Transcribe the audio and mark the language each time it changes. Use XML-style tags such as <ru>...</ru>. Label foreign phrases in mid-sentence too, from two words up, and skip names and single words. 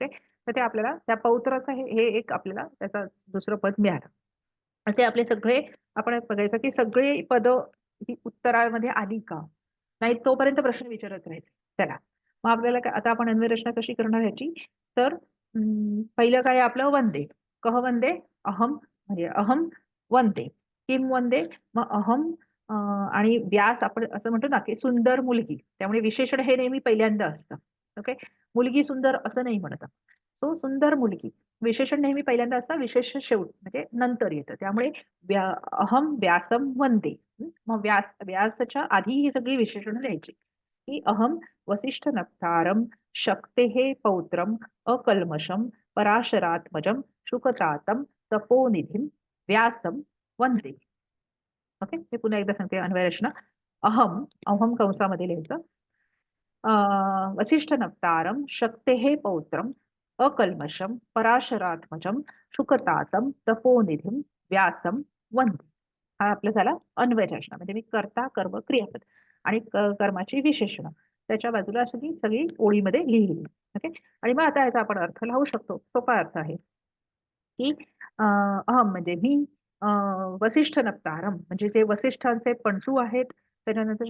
<mr>तर ते आपल्याला त्या पौत्राचं हे एक आपल्याला त्याचा दुसरं पद मिळालं. असे आपले सगळे आपण बघायचं की सगळे पद ही उत्तरामध्ये आली का नाही, तोपर्यंत प्रश्न विचारत राहायचे त्याला. मग आपल्याला आता आपण अन्वयरचना कशी करणार ह्याची, तर पहिलं काय आपलं वंदे.</mr> <sa>कह वंदे, अहम, म्हणजे अहम वंदे. किम वंदे,</sa> <mr>मग अहम आणि व्यास आपण असं म्हणतो ना की सुंदर मुलगी, त्यामुळे विशेषण हे नेहमी पहिल्यांदा असतं. ओके. मुलगी सुंदर असं नाही म्हणत. तो सुंदर मुलगी, विशेषण नेहमी पहिल्यांदा असतं, विशेष शेवट म्हणजे नंतर येतं.</mr> <sa>त्यामुळे अहम व्यासम वंदे.</sa> <mr>मग व्यासाच्या आधी ही सगळी विशेषणं द्यायची की</mr> <sa>अहम वसिष्ठ नप्तारम शक्तेः पौत्रम अकल्मषम पराशरात्मजम शुकतातम तपोनिधीम व्यासम वंदे.</sa> <mr>ओके. हे पुन्हा एकदा सांगते अन्वयरचना.</mr> <sa>अहम, अहम</sa> <mr>कंसामध्ये लिहायचं.</mr> <sa>वसिष्ठ नप्तारम शक्तेः पौत्रम अकल्मषम पराशरात्मजम शुकतातम तपोनिधीम व्यासम वंदे.</sa> <mr>हा आपला झाला अन्वय रचना, म्हणजे मी कर्ता कर्म क्रियापद आणि कर्माची विशेषणं त्याच्या बाजूला सगळी सगळी ओळीमध्ये लिहिली. ओके. आणि मग आता याचा आपण अर्थ लावू शकतो. सोपा अर्थ आहे की अहम म्हणजे मी,</mr> <sa>वसिष्ठ नप्तारम</sa> <mr>म्हणजे जे वसिष्ठांचे पणतू आहेत, त्याच्यानंतर</mr>